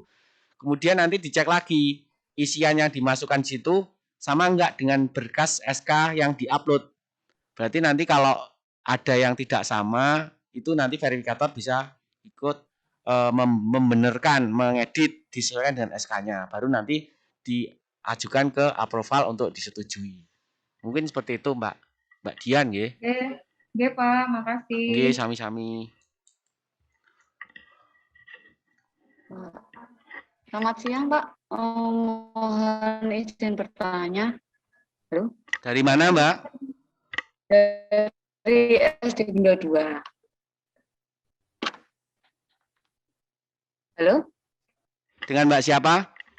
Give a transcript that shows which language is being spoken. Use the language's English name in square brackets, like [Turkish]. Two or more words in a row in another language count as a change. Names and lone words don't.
[Indonesian] Kemudian nanti dicek lagi isian yang dimasukkan situ sama enggak dengan berkas SK yang diupload. Berarti nanti kalau ada yang tidak sama, itu nanti verifikator bisa ikut membenarkan, mengedit disesuaikan dengan SK-nya. Baru nanti diajukan ke approval untuk disetujui. Mungkin seperti itu, Mbak Dian, nggih. Nggih, Pak, makasih. [Javanese] Nggih, sami-sami. [Indonesian] Selamat siang, Pak. Mohon izin bertanya. Halo? Dari mana, Mbak? Dari SD Bunda 2. Halo? Dengan Mbak siapa?